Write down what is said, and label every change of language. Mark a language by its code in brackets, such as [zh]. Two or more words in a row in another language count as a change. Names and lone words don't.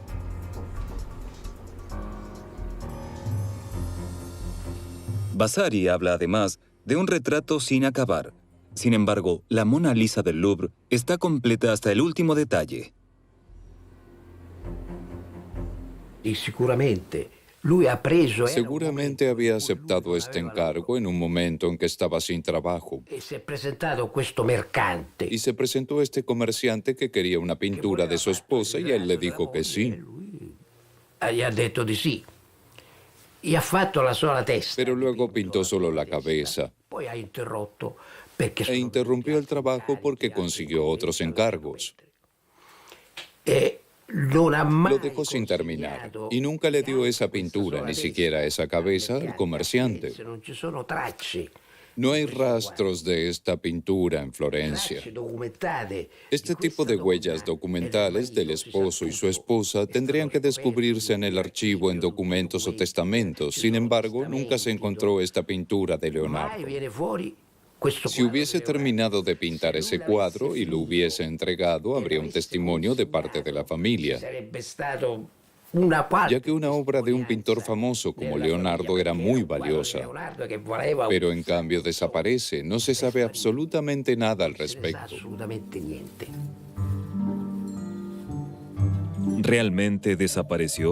[es] Vasari habla además de un retrato sin acabar. Sin embargo, la Mona Lisa del Louvre está completa hasta el último detalle. Y seguramente Seguramente había aceptado este encargo en un momento en que estaba sin trabajo. [it] si è presentato questo mercante. [es] Y se presentó este comerciante que quería una pintura de su esposa y él le dijo que sí. [it] Gli ha detto di sì. E ha fatto la sola testa. [es] Pero luego pintó solo la cabeza [it] Poi ha interrotto perché [es] e interrumpió el trabajo porque consiguió otros encargos. [it] non ha mai [es] Lo dejó sin terminar y nunca le dio esa pintura, ni siquiera esa cabeza, al comerciante. [it] Non ci sono tracce [es] No hay rastros de esta pintura en Florencia. [it] documentate. [es] Este tipo de huellas documentales del esposo y su esposa tendrían que descubrirse en el archivo en documentos o testamentos. Sin embargo, nunca se encontró esta pintura de [it] Mai Leonardo. viene fuori questo [es] Si hubiese terminado de pintar ese cuadro y lo hubiese entregado, habría un testimonio de parte de la familia. [it] sarebbe stato [es] ya que una obra de un pintor famoso como Leonardo era muy valiosa. Pero en cambio desaparece, no se sabe absolutamente nada al respecto. ¿Realmente desapareció?